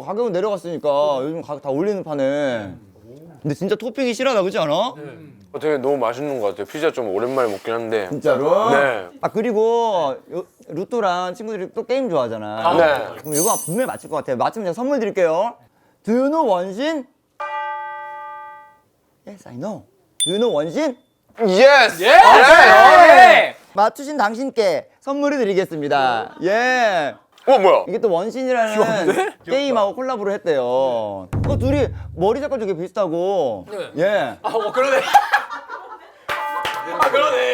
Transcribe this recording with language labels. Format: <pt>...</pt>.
<ko>가격은 내려갔으니까 요즘 가격 다 올리는 판에. 근데 진짜 토핑이 실하다 그렇지 않아? 되게 너무 맛있는 것 같아요. 피자 좀 오랜만에 먹긴 한데. 진짜로? 네. 아 그리고 루토랑 친구들이 또 게임 좋아하잖아. 네. 그럼 이거 분명히 맞힐 것 같아요. 맞히면 제가 선물 드릴게요.</ko> <en>Do you know</en> <ko>원신?</ko> <en>Yes, I know. Do you know</en> <ko>원신? 예스! 예! 맞추신 당신께 선물을 드리겠습니다. 예. 뭐야? 이게 또 원신이라는 게임하고 콜라보를 했대요. 둘이 머리 색깔 되게 비슷하고. 네. 예. 그러네. 그러네.</ko>